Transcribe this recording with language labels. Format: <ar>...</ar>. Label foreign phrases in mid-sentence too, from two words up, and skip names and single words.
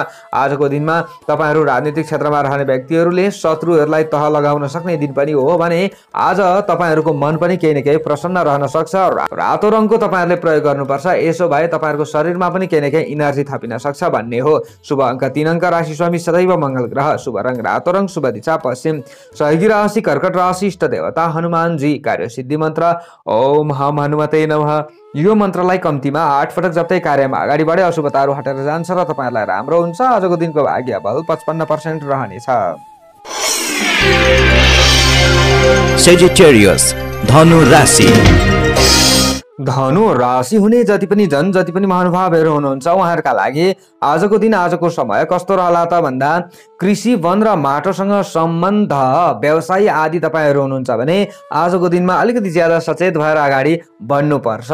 <ne>आजको दिनमा तपाईँहरू राजनीतिक क्षेत्रमा रहने व्यक्तिहरूले शत्रुहरूलाई तह लगाउन सक्ने दिन पनि हो भने आज तपाईँहरूको मन पनि केही न केही प्रसन्न रहन सक्छ। रातो रङको तपाईँहरूले प्रयोग गर्नुपर्छ, यसो भए तपाईँहरूको शरीरमा पनि केही न केही इनर्जी थपिन सक्छ भन्ने हो। शुभ अङ्क 3 अङ्क, राशि स्वामी सदैव मङ्गल ग्रह, शुभ रङ रातो रङ, शुभ दिशा पश्चिम, सहयोगी राशि कर्कट राशि, इष्ट देवता हनुमानजी, कार्य सिद्धि मन्त्र</ne> <sa>ओम हम हनुमते नमः।</sa> <ne>यो मन्त्रलाई कम्तीमा 8 पटक जप्दै कार्यमा अगाडि बढे अशुभताहरू हटेर जान्छ र तपाईँहरूलाई राम्रो हुन्छ। आजको दिनको भाग्य बल 55% रहनेछ। सेजिटेरियस धनु राशि। धनु राशि हुने जति पनि महानुभावहरू हुनुहुन्छ उहाँहरूका लागि आजको दिन आजको समय कस्तो रहला त भन्दा कृषि वन र माटोसँग सम्बन्ध व्यवसाय आदि तपाईँहरू हुनुहुन्छ भने आजको दिनमा अलिकति ज्यादा सचेत भएर अगाडि बढ्नुपर्छ।</ne>